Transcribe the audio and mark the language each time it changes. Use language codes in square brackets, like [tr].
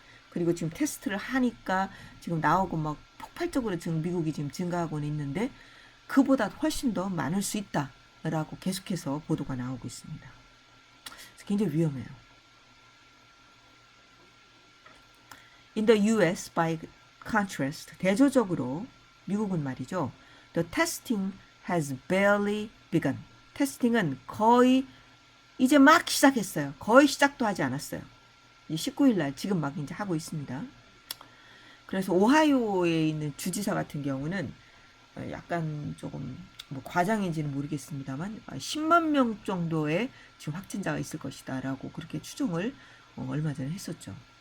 [ko] 그리고 지금 테스트를 하니까 지금 나오고 막 폭발적으로 지금 미국이 지금 증가하고는 있는데 그보다 훨씬 더 많을 수 있다라고 계속해서 보도가 나오고 있습니다. 그래서 굉장히 위험해요. [en] In the US, by contrast, [ko] 대조적으로 미국은 말이죠. [en] The testing has barely begun. [ko] 테스팅은 거의 이제 막 시작했어요. 거의 시작도 하지 않았어요. 19일 날 지금 막 이제 하고 있습니다. 그래서 오하이오에 있는 주지사 같은 경우는 약간 조금 뭐 과장인지는 모르겠습니다만 10만 명 정도의 지금 확진자가 있을 것이다라고 그렇게 추정을 얼마 전에 했었죠.